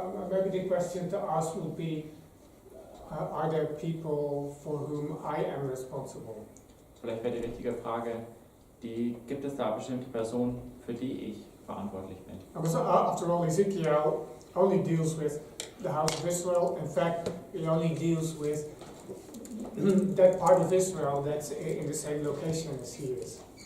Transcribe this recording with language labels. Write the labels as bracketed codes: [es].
[en] Maybe the question to ask would be, are there people for whom I am responsible? [de] Vielleicht wäre die richtige Frage, gibt es da bestimmte Personen, für die ich verantwortlich bin? [en] Because after all, Ezekiel only deals with the house of Israel. In fact, he only deals with that part of Israel that's in the same location as he is.